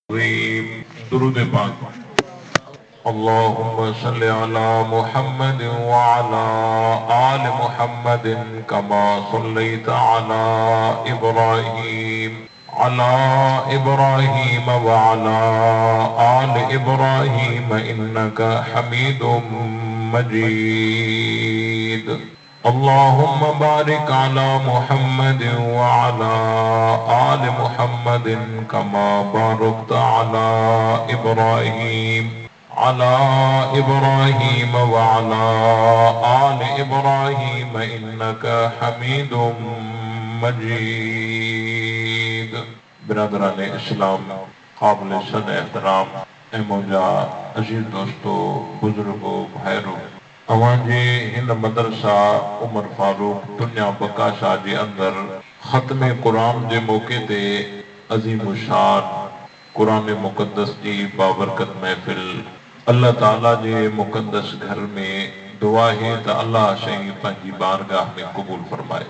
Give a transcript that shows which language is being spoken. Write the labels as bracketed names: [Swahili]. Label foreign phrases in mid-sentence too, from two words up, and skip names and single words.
[Sindhi] दुरूद पाक। [Arabic] اللهم صل على محمد وعلى آل محمد كما صليت على إبراهيم وعلى آل إبراهيم إنك حميد مجيد. اللهم بارك على محمد وعلى آل محمد كما باركت على إبراهيم وعلى آل إبراهيم إنك حميد مجيد. [Sindhi] बिरादरान इस्लाम, काबिल सद एहतराम ऐं मुंहिंजा अज़ीज़ दोस्तो, बुजुर्गो, भाइरो, अवांजे हिन मदरसा उमर फारूक दुनिया बकाशा जे अंदर ख़त्मे क़ुरान जे मौके ते अज़ीम शान क़ुरान मुक़द्दस जी बाबरकत महफ़िल अल्लाह ताला जे मुक़द्दस घर में दुआ है त अल्लाह शई पंहिंजी बारगाह में क़बूल फरमाए।